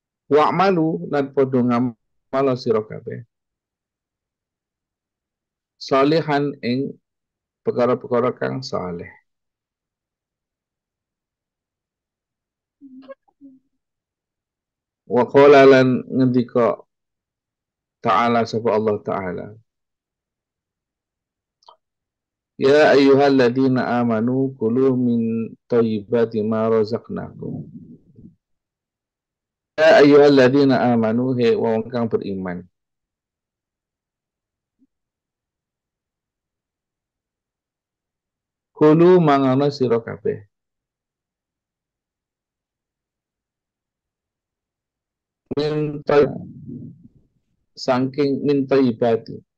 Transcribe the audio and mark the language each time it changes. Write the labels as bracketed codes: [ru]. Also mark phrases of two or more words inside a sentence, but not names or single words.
[jv] Wa'malu lan padha ngamal sira kabeh. Salihan ing perkara-perkara kang saleh. [ar] وقال [jv] lan ngendika ta'ala sapa Allah ta'ala. [ar] يا أيها الذين آمنوا كلوا من طيبات ما رزقناكم. يا أيها الذين آمنوا [jv] he wong kang beriman. Kulu mangana sira kabeh. Min saking [ar] من طيبات.